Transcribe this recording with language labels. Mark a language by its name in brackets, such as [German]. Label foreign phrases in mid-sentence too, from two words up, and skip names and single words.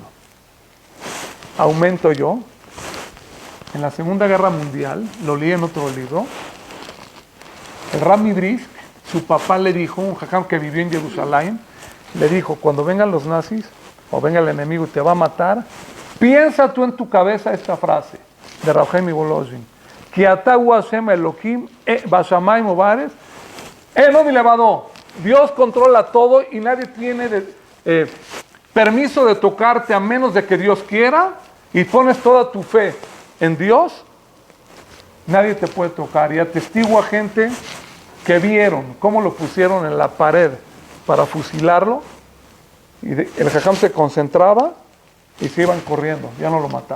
[Spanish] Aumento yo, en la Segunda Guerra Mundial, lo leí en otro libro, el Rami Brisk, su papá le dijo, un jajam que vivió en Jerusalén, le dijo, cuando vengan los nazis, o venga el enemigo y te va a matar, piensa tú en tu cabeza esta frase de Rav Chaim Mivolozhin, [Hebrew] כי אתה הוא השם אלוקים בשמים ובארץ אין עוד מלבדו. [Spanish] Dios controla todo y nadie tiene permiso de tocarte a menos de que Dios quiera, y pones toda tu fe en Dios, nadie te puede tocar. Y atestigo a gente que vieron cómo lo pusieron en la pared para fusilarlo, y el jajam se concentraba y se iban corriendo, ya no lo mataban.